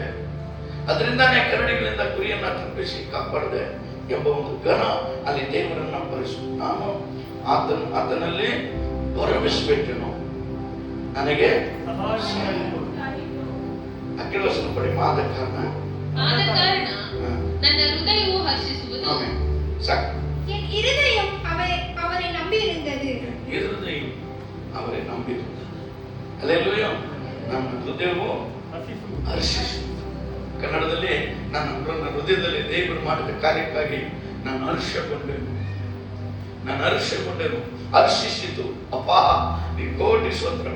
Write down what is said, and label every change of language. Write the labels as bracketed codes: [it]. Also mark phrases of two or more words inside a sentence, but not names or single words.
[kn] ಅದರಿಂದನೇ ಕರಡಿಗಳಿಂದ ಕುರಿಯನ್ನ ತಪ್ಪಿಸಿ ಕಾಪಾಡಿದೆ ಎಂಬ ಒಂದು ಘನ ಅಲ್ಲಿ ದೇವರನ್ನ ಭರಿಸು. ನಾನು ಆತನಲ್ಲಿ ಭರವಸೆಬಿಟ್ಟೆನು, ನನಗೆ ಅಕ್ಕಿಲೋಸನ ಪಡಿ ಆದ ಕಾರಣ ನನ್ನ ಹೃದಯವು ಹರ್ಷಿಸುವುದು. ಸಾಕು. [ta] என் இருதயம் அவரை நம்பியிருந்தது. இருதயம் அவரை நம்பியிருந்தது. [kn] ಹಲ್ಲೆಲೂಯಾ. ನನ್ನ ಹೃದಯವು ಹರ್ಷಿಸುವುದು. ಕನ್ನಡದಲ್ಲಿ ನನ್ನ ಹೃದಯದಲ್ಲಿ ದೇವರು ಮಾಡಿದ ಕಾರ್ಯಕ್ಕಾಗಿ ನಾನು ಹರ್ಷಗೊಂಡೆನು. ಹರ್ಷಿಸಿತು. ಅಪ್ಪ ನೀ ಕೋಟಿ ಸ್ತೋತ್ರಪ್ಪ.